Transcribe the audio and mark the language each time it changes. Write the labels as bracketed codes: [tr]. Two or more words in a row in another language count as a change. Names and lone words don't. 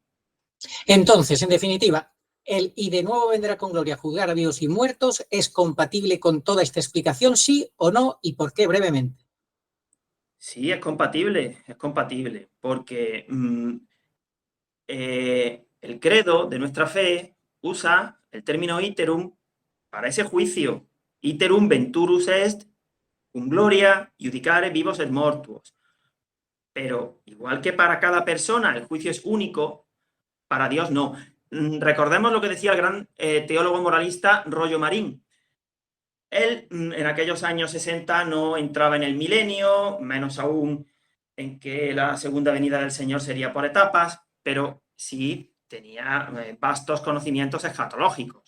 [es] Entonces, en definitiva, el "y de nuevo vendrá con gloria a juzgar a vivos y muertos" es compatible con toda esta explicación, sí o no, y por qué, brevemente. Sí, es compatible, porque el credo de nuestra fe usa el término iterum para ese juicio. [la] Iterum venturus est, cum gloria, iudicare vivos et mortuos. [es] Pero igual que para cada persona el juicio es único, para Dios no. Recordemos lo que decía el gran teólogo moralista Rollo Marín. Él en aquellos años 60 no entraba en el milenio, menos aún en que la segunda venida del Señor sería por etapas, pero sí tenía vastos conocimientos escatológicos.